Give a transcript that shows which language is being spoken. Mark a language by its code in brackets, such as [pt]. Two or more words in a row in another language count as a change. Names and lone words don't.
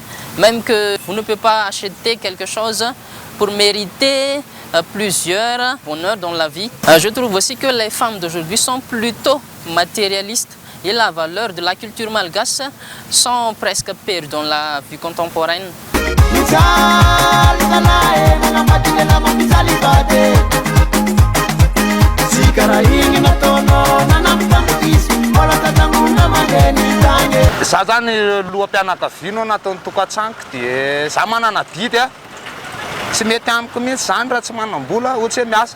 [fr] Même que vous ne pouvez pas acheter quelque chose pour mériter plusieurs bonheurs dans la vie. Je trouve aussi que les femmes d'aujourd'hui sont plutôt matérialistes. Et la valeur de la culture malgache sont presque perdues dans la vie contemporaine. [mg] Za zany loham-pianakaviana nataon'ny tokantranoka dia za manana didy tsy mety amiko mihitsy zany raha tsy manam-bola ohatsy hoe miasa.